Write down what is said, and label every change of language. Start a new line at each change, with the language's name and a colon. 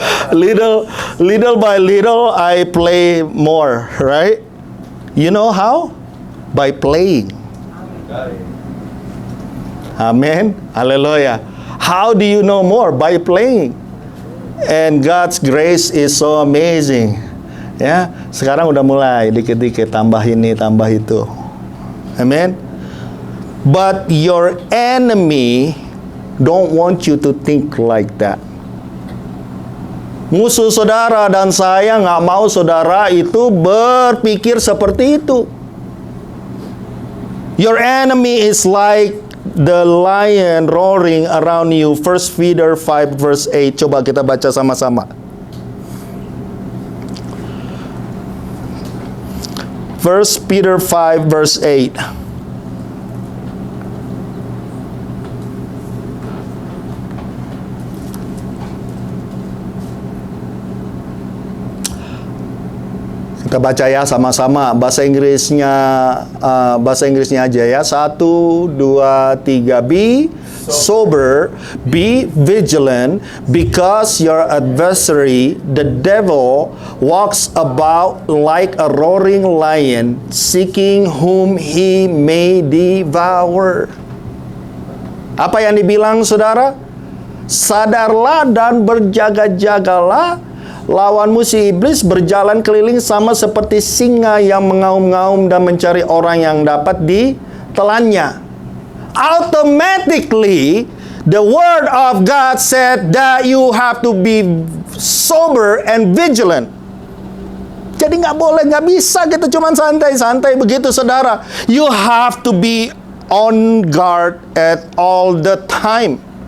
English: Little by little, I play more, right? You know how? By playing. Amen. Hallelujah. How do you know more? By playing. And God's grace is so amazing.
Indonesian: Ya, sekarang udah mulai dikit-dikit tambah ini, tambah itu. Amen.
English: But your enemy don't want you to think like that.
Indonesian: Musuh saudara dan saya nggak mau saudara itu berpikir seperti itu.
English: Your enemy is like the lion roaring around you. 1 Peter 5 verse 8.
Indonesian: Coba kita baca sama-sama.
English: 1 Peter 5 verse 8.
Indonesian: Kita baca ya sama-sama. Bahasa Inggrisnya aja ya. 1, 2, 3.
English: Be sober, be vigilant, because your adversary, the devil, walks about like a roaring lion, seeking whom he may devour.
Indonesian: Apa yang dibilang, saudara? Sadarlah dan berjaga-jagalah. Lawanmu si iblis berjalan keliling sama seperti singa yang mengaum-ngaum dan mencari orang yang dapat ditelannya.
English: Automatically, the word of God said that you have to be sober and vigilant.
Indonesian: Jadi nggak bisa kita cuma santai-santai begitu, saudara.
English: You have to be on guard at all the time.